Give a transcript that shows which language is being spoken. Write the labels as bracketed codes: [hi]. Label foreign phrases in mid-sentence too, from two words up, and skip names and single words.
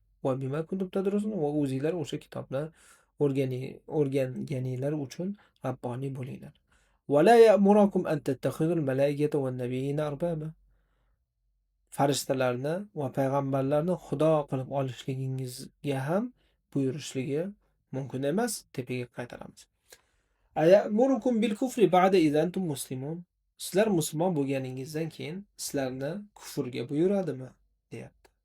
[ar] وبما كنتم تدرسون, [uz] va o'zingizlar o'sha kitobni o'rganganinglar uchun robboniy bo'linglar. [ar] ولا يأمركم أن تتخذوا الملائكة والنبيين أربابا. [uz] Farishtalarni va payg'ambarlarni xudo qilib olishligingizga ham buyurishligi mumkin emas. Tepaga qaytaramiz. [ar] أيأمركم بالكفر بعد إذ أنتم مسلمون. [uz] Sizlar musulmon bo'lganingizdan keyin sizlarni kufrga buyuradimi? Deyapti.